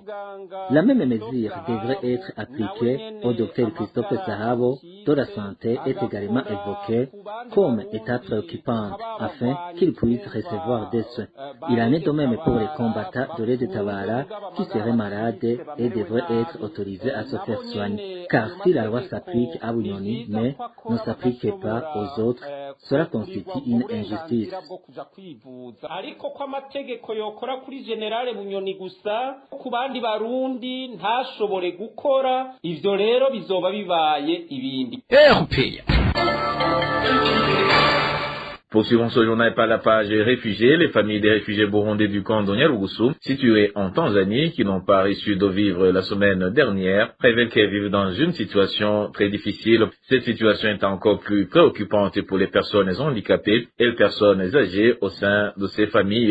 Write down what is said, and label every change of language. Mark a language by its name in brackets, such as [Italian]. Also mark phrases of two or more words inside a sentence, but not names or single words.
[French] La même mesure devrait être appliquée au docteur Christophe Sahabo, dont la santé est également évoquée comme état préoccupant, afin qu'il puisse recevoir des soins. Il en est de même pour les combattants de l'aide Tabara qui seraient malades et devraient être autorisés à se faire soigner. Car si la loi s'applique à Bunyoni, mais ne s'applique pas aux autres, cela constitue une injustice. [Rundi] Generale Bunyoni gusa ku bandi barundi ntashobore gukora ivyo rero bizoba bibaye ibindi. [French] Poursuivons ce journal par la page réfugiés. Les familles des réfugiés burundais du camp de Nyarugusu, situés en Tanzanie, qui n'ont pas reçu de vivres la semaine dernière, révèlent qu'elles vivent dans une situation très difficile. Cette situation est encore plus préoccupante pour les personnes handicapées et les personnes âgées au sein de ces familles.